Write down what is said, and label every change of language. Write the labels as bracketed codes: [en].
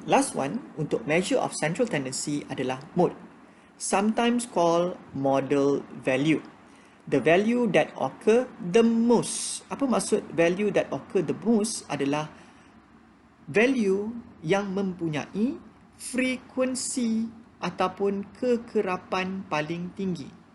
[en] Last one, untuk measure of central tendency adalah mode. Sometimes called model value. The value that occur the most. [id] Apa maksud [en] value that occur the most? [id] Adalah value yang mempunyai frekuensi ataupun kekerapan paling tinggi.